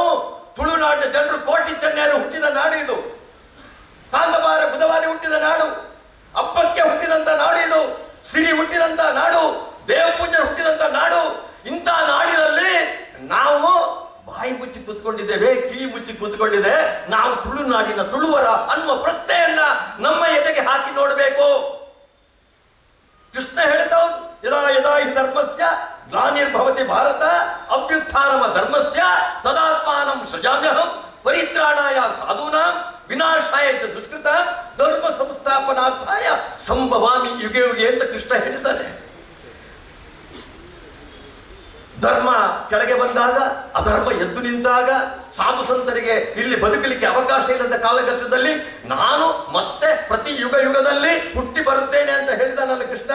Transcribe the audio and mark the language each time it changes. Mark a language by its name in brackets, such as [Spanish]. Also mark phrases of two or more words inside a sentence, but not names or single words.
[Kannada] ತುಳುನಾಡಿನ ಜನರು ಕೋಟಿ ಚೆನ್ನೈರು ಹುಟ್ಟಿದ ನಾಡು ಇದು. ಕಾಂತಬಾರ ಬುಧವಾರಿ ಹುಟ್ಟಿದ ನಾಡು, ಹಬ್ಬಕ್ಕೆ ಹುಟ್ಟಿದಂತ ನಾಡು ಇದು, ಸಿರಿ ಹುಟ್ಟಿದಂತ ನಾಡು, ದೇವಪೂಜೆ ಹುಟ್ಟಿದಂತ ನಾಡು. ಇಂಥ ನಾಡಿನಲ್ಲಿ ನಾವು ಬಾಯಿ ಮುಚ್ಚಿ ಕೂತ್ಕೊಂಡಿದ್ದೇವೆ, ಕಿವಿ ಮುಚ್ಚಿ ಕೂತ್ಕೊಂಡಿದೆ. ನಾವು ತುಳುನಾಡಿನ ತುಳುವರ ಅನ್ನುವ ಪ್ರಶ್ನೆಯನ್ನ ನಮ್ಮ ಎದೆಗೆ ಹಾಕಿ ನೋಡಬೇಕು. ಕೃಷ್ಣ ಹೇಳಿದವು, [Sanskrit] ಯದಾ ಯದಾ ಹಿ ಧರ್ಮಸ್ಯ ಗ್ಲಾನಿರ್ಭವತಿ ಭಾರತ ಅಭ್ಯುತ್ಥಾನಮ ಧರ್ಮಸ್ಯ ತದಾತ್ಮಾನಂ ಸೃಜಾಮ್ಯಹಂ ಪರಿತ್ರಾಣಾಯ ಸಾಧೂನಾಂ ವಿನಾಶಾಯ ಚ ದುಷ್ಕೃತಾಂ ಧರ್ಮ ಸಂಸ್ಥಾಪನಾರ್ಥಾಯ ಸಂಭವಾಮಿ ಯುಗೆ ಯುಗೆ [Kannada] ಅಂತ ಕೃಷ್ಣ ಹೇಳಿದ್ದಾನೆ. ಧರ್ಮ ಕೆಳಗೆ ಬಂದಾಗ, ಅಧರ್ಮ ಎದ್ದು ನಿಂತಾಗ, ಸಾಧು ಸಂತರಿಗೆ ಇಲ್ಲಿ ಬದುಕಲಿಕ್ಕೆ ಅವಕಾಶ ಇಲ್ಲದ ಕಾಲಘಟ್ಟದಲ್ಲಿ ನಾನು ಮತ್ತೆ ಪ್ರತಿ ಯುಗದಲ್ಲಿ ಹುಟ್ಟಿ ಬರುತ್ತೇನೆ ಅಂತ ಹೇಳಿದಾನಲ್ಲ ಕೃಷ್ಣ.